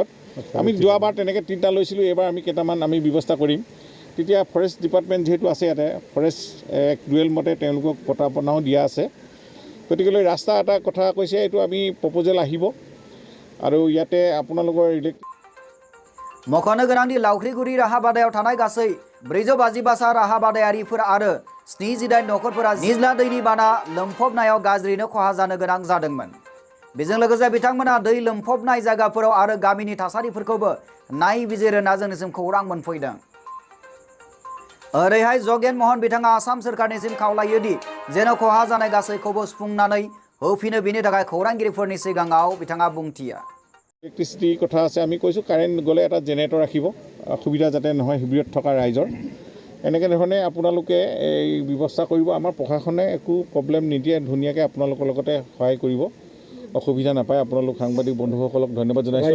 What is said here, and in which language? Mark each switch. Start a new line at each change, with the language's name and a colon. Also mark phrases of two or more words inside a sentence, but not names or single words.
Assamese: আমি যোৱাবাৰ তেনেকৈ 3টা লৈছিলোঁ, এইবাৰ আমি কেইটামান আমি ব্যৱস্থা কৰিম। তেতিয়া
English: forest department
Assamese: যিহেতু আছে ইয়াতে, ফৰেষ্ট ডুৱেল মতে তেওঁলোকক পতাপনাও দিয়া আছে। গতিকেলৈ ৰাস্তা এটা কথা কৈছে, এইটো আমি প্ৰপ'জেল আহিব আৰু ইয়াতে আপোনালোকৰ
Bodo: मख'नो गोनांदि लावख्रिगुरि राहा बादायाव थानाय गासै 455 राहा बादायारिफोर आरो 78 नखरफोरा निज्ला दैनि बाना लोमफबनायाव गाज्रिनो खहा जानो गोनां जादोंमोन। बेजों लोगोसे बिथांमोना दै लोमफबनाय जायगाफोराव आरो गामिनि थासारिफोरखौबो नायबिजिरना जोंनिसिम खौरां मोनफैदों। ओरैहाय जगेन महन बिथाङा आसाम सोरखारनिसिम खावलायोदि जेन' खहा जानाय गासैखौबो सुफुंनानै होफिनो बिनि थाखाय खौरांगिरिफोरनि सिगाङाव बिथाङा बुंथिया।
Assamese: ইলেক্ট্ৰিচিটিৰ কথা আছে, আমি কৈছোঁ কাৰেণ্ট গ'লে এটা জেনেৰেটৰ ৰাখিব, অসুবিধা যাতে নহয় শিবিৰত থকা ৰাইজৰ। এনেকৈ ধৰণে আপোনালোকে এই ব্যৱস্থা কৰিব। আমাৰ প্ৰশাসনে একো প্ৰব্লেম নিদিয়ে, ধুনীয়াকৈ আপোনালোকৰ লগতে সহায় কৰিব, অসুবিধা নাপায়। আপোনালোক সাংবাদিক বন্ধুসকলক ধন্যবাদ জনাইছোঁ।